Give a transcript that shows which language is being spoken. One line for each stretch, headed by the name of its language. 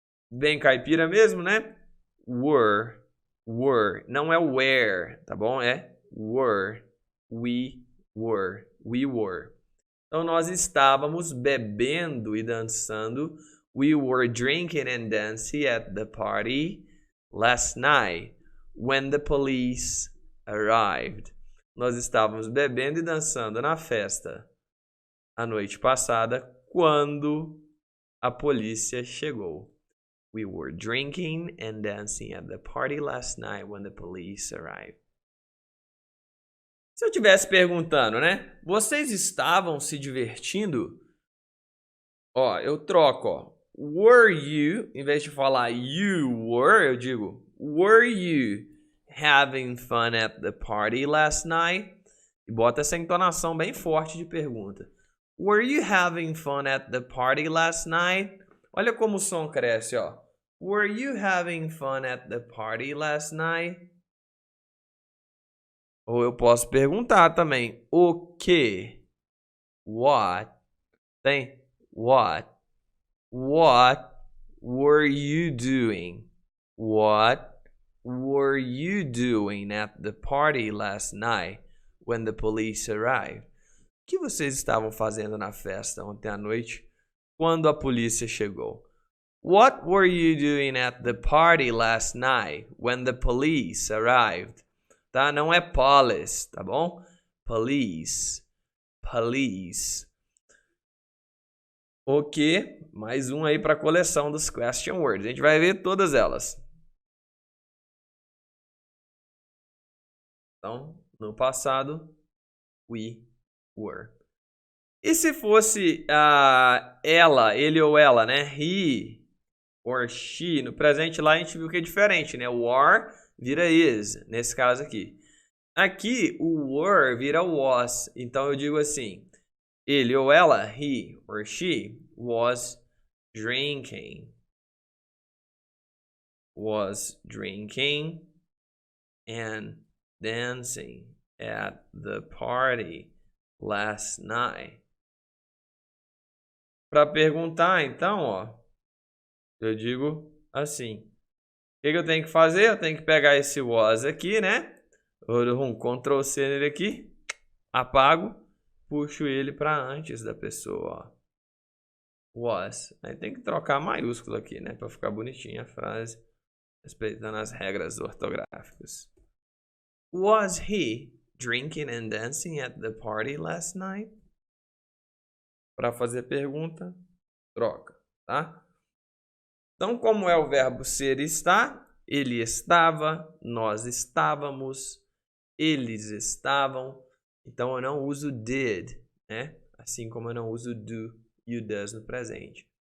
Portuguese: Bem caipira mesmo, né? Were. Não é where, tá bom?
English: É were. We were. We were.
Portuguese: Então, nós estávamos bebendo e dançando.
English: We were drinking and dancing at the party last night when the police arrived.
Portuguese: Nós estávamos bebendo e dançando na festa a noite passada quando a polícia chegou.
English: We were drinking and dancing at the party last night when the police arrived.
Portuguese: Se eu estivesse perguntando, né? Vocês estavam se divertindo? Ó, eu troco, ó.
English: Were you,
Portuguese: em vez de falar
English: you were,
Portuguese: eu digo
English: were you having fun at the party last night?
Portuguese: E bota essa entonação bem forte de pergunta.
English: Were you having fun at the party last night?
Portuguese: Olha como o som cresce, ó.
English: Were you having fun at the party last night?
Portuguese: Ou eu posso perguntar também, o que?
English: What? Tem? What? What were you doing? What were you doing at the party last night when the police arrived?
Portuguese: O que vocês estavam fazendo na festa ontem à noite quando a polícia chegou?
English: What were you doing at the party last night when the police arrived?
Portuguese: Tá? Não é police, tá bom? Police.
English: Police.
Portuguese: Ok, mais um aí para a coleção dos question words. A gente vai ver todas elas. Então, no passado,
English: we were.
Portuguese: E se fosse ela, ele ou ela, né?
English: He or she.
Portuguese: No presente lá a gente viu que é diferente, né? O are vira is, nesse caso aqui. Aqui, o were vira was. Então, eu digo assim, ele ou ela,
English: he or she, was drinking. Was drinking and dancing at the party last night.
Portuguese: Para perguntar, então, ó, eu digo assim. O que eu tenho que fazer? Eu tenho que pegar esse was aqui, né? Um Ctrl C nele aqui. apago, puxo ele para antes da pessoa, ó. Was. Aí tem que trocar maiúsculo aqui, né? Para ficar bonitinha a frase, respeitando as regras ortográficas.
English: Was he drinking and dancing at the party last night?
Portuguese: Para fazer pergunta, troca, tá? Então, como é o verbo ser e estar, ele estava, nós estávamos, eles estavam. Então, eu não uso did, né? Assim como eu não uso do e o does no presente.